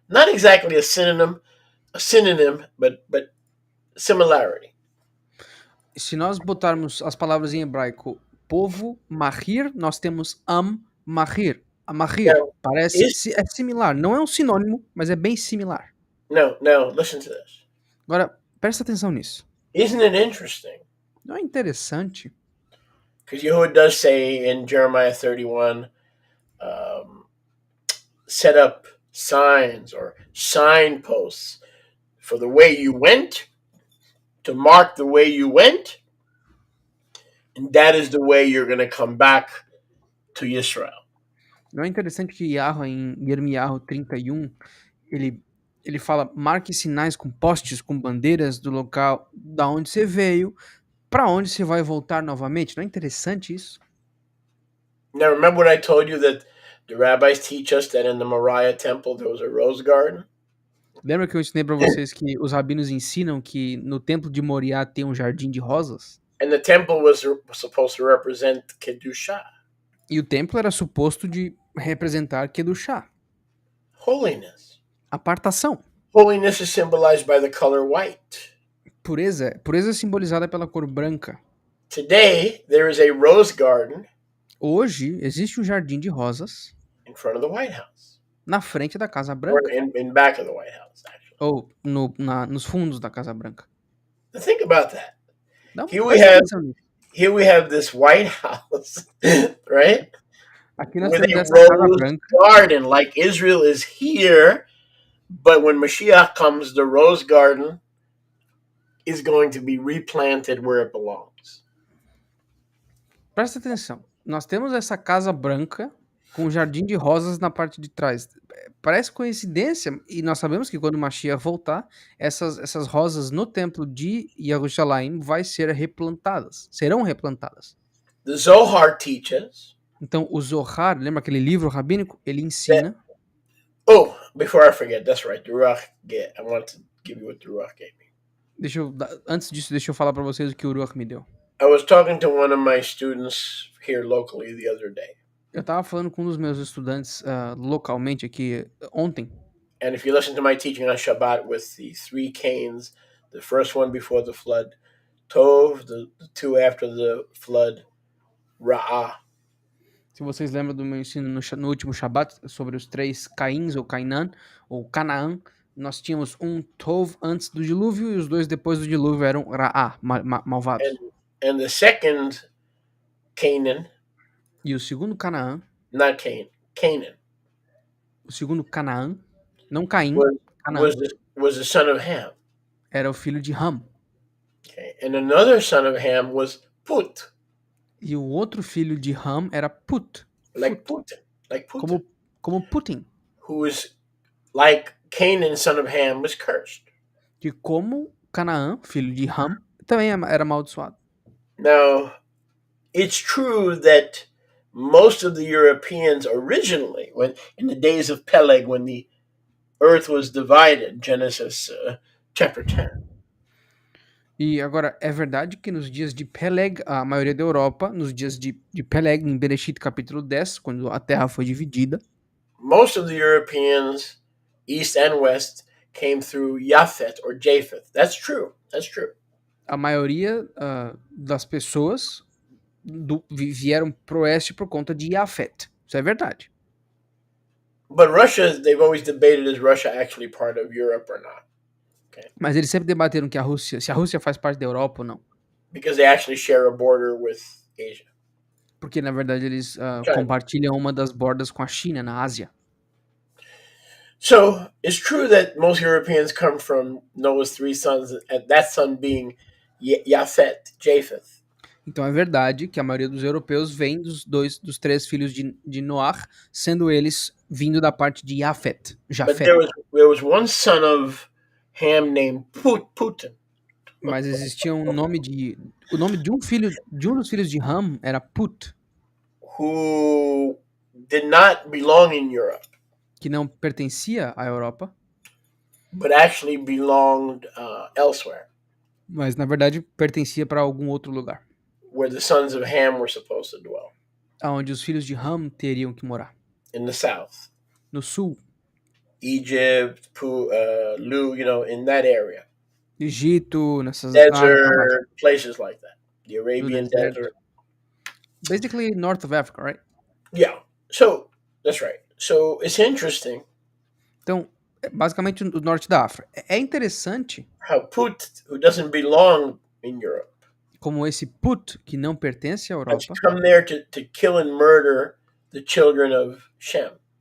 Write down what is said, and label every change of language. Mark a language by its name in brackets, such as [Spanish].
[English] Not exactly a synonym, but similarity. [Portuguese] Se nós botarmos as palavras em hebraico povo, Mahir, nós temos Mahir. Mahir [English] Now, [Portuguese] parece [English] is [Portuguese] é similar, não é um sinônimo, mas é bem similar. [English] no. Listen to this. [Portuguese] Agora, presta atenção nisso. [English] Isn't it interesting? [Portuguese] Não é interessante? [English] Because Yehuda does say in Jeremiah 31, set up signs or signposts for the way you went, to mark the way you went, and that is the way you're going to come back to Israel. [Portuguese] Não é interessante que Yahweh, em Yermiyahu 31, ele fala, marque sinais com postes, com bandeiras do local da onde você veio, para onde você vai voltar novamente. Não é interessante isso? [English] Now, remember what I told you, that the rabbis teach us that in the Moriah temple there was a rose garden? [Portuguese] Lembra que eu ensinei para vocês que os rabinos ensinam que no templo de Moriá tem um jardim de rosas? [English] And the temple was supposed to represent Kedushah, [Portuguese] E o templo era suposto de representar Kedushá, [English] holiness. [Portuguese] apartação. [English] Holiness is symbolized by the color white. [Portuguese] Pureza é simbolizada pela cor branca. [English] Today, there is a rose garden [Portuguese] Hoje, existe um jardim de rosas [English] in front of the White House, [Portuguese] na frente da Casa [English] or [Portuguese] Branca, [English] in back of the White House, actually. [Portuguese] ou nos fundos da Casa Branca. [English] Now think about that. [Portuguese] Não, [English] Here we [Portuguese] presta [English] have [Portuguese] atenção nisso. [English] here we have this White House, right? [Portuguese] Aqui nós [English] With [Portuguese] temos [English] a [Portuguese] essa Casa [English] rose [Portuguese] Branca, [English] garden, like Israel is here, but when Mashiach comes, the rose garden is going to be replanted where it belongs. [Portuguese] presta atenção. Nós temos essa Casa Branca com um jardim de rosas na parte de trás. Parece coincidência, e nós sabemos que quando o Mashiach voltar, essas rosas no templo de Jerusalém serão replantadas. [English] The Zohar teaches [Portuguese] Então, o Zohar, lembra aquele livro rabínico? Ele ensina. [English] Oh, before I forget, that's right. The Ruach. I want to give you what the Ruach gave me. [Portuguese] Antes disso, deixa eu falar para vocês o que o Ruach me deu. [English] I was talking to one of my students here locally the other day. [Portuguese] Eu tava falando com um dos meus estudantes localmente aqui ontem. [English] And if you listen to my teaching on Shabbat with the 3 canes, the first one before the flood, Tov, the 2 after the flood, Ra'ah. [Portuguese] Se vocês lembram do meu ensino no último Shabat sobre os 3 Caíns ou Cainã ou Canaã, nós tínhamos um Tov antes do dilúvio e os 2 depois do dilúvio eram Ra'ah, malvados. [English] And the second Canaan, [Portuguese] E o segundo Canaã, [English] not Cain, Canaan, [Portuguese] o segundo Canaã, não Caim, Canaã, [English] was the son of Ham. [Portuguese] era o filho de Ham. [English] Okay. And another son of Ham was Put, [Portuguese] E o outro filho de Ham era Put. [English] like [Portuguese] Fut. [English] Putin, like Putin, [Portuguese] Como Putin. [English] who was like Canaan, son of Ham, was cursed. [Portuguese] Que como Canaã, filho de Ham, também era amaldiçoado. [English] Now, it's true that most of the Europeans originally, when in the days of Peleg, when the earth was divided, Genesis chapter 10, [Portuguese] E agora, é verdade que nos dias de Peleg, a maioria da Europa, nos dias de Peleg, em Bereshit capítulo 10, quando a terra foi dividida, [English] most of the Europeans, east and west, came through Japhet or Japheth. That's true. That's true. [Portuguese] a maioria das pessoas vieram pro oeste por conta de Yafet. Isso é verdade. [English] But Russia, they've always debated, is Russia actually part of Europe or not? [Portuguese] Mas eles sempre debateram que se a Rússia faz parte da Europa ou não. [English] Because they actually share a border with Asia. [Portuguese] Porque, na verdade, eles [English] China. [Portuguese] compartilham uma das bordas com a China, na Ásia. [English] So it's true that most Europeans come from Noah's three sons, and that son being Japhet, Japheth. [Portuguese] Então é verdade que a maioria dos europeus vem dos três filhos de Noar, sendo eles vindo da parte de Jafet. [English] But there was one son of Ham named Putin. [Portuguese] Mas existia o nome de um dos filhos de Ham era Put, [English] who did not belong in Europe, [Portuguese] que não pertencia à Europa, [English] but actually belonged elsewhere, [Portuguese] mas na verdade pertencia para algum outro lugar, [English] where the sons of Ham were supposed to dwell, [Portuguese] aonde os filhos de Ham teriam que morar, [English] in the south, [Portuguese] no sul, [English] Egypt, Lu, in that area, [Portuguese] Egito, nessas [English] desert places like that, the Arabian desert. Basically north of Africa, right? Yeah, so that's right. So it's interesting. [Portuguese] Então, basicamente o norte da África. É interessante [English] how Put, who doesn't belong in Europe, [Portuguese] como esse Put, que não pertence à [English] has [Portuguese] Europa, [English] come there to kill and murder the children of Shem.